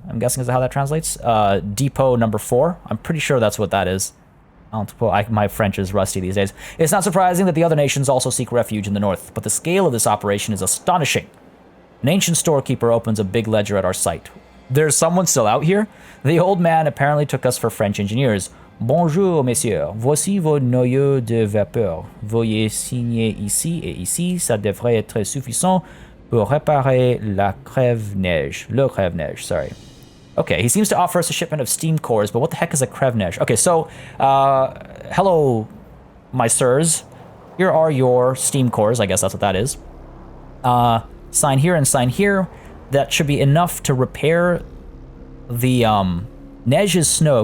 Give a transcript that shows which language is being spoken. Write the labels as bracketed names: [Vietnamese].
[English] I'm guessing is how that translates. Depot number 4. I'm pretty sure that's what that is. My French is rusty these days. It's not surprising that the other nations also seek refuge in the north, but the scale of this operation is astonishing. An ancient storekeeper opens a big ledger at our site. There's someone still out here? The old man apparently took us for French engineers. [French] Bonjour, messieurs. Voici vos noyaux de vapeur. Veuillez signer ici et ici. Ça devrait être suffisant pour réparer la crève-neige. Le crève-neige, [English] sorry. Okay, he seems to offer us a shipment of steam cores, but what the heck is a crève-neige? Okay, so, hello, my sirs. Here are your steam cores. I guess that's what that is. Sign here and sign here. That should be enough to repair the, neige is snow.